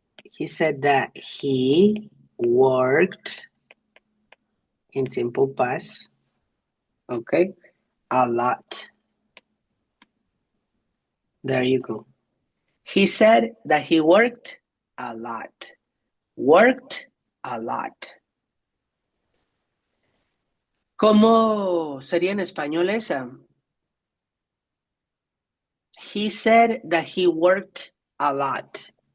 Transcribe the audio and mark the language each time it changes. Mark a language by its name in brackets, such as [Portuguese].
[English] He said that he worked in simple past, okay, a lot. There you go. He said that he worked a lot. Worked a lot. [Spanish] ¿Cómo sería en español esa? [English] He said that he worked a lot.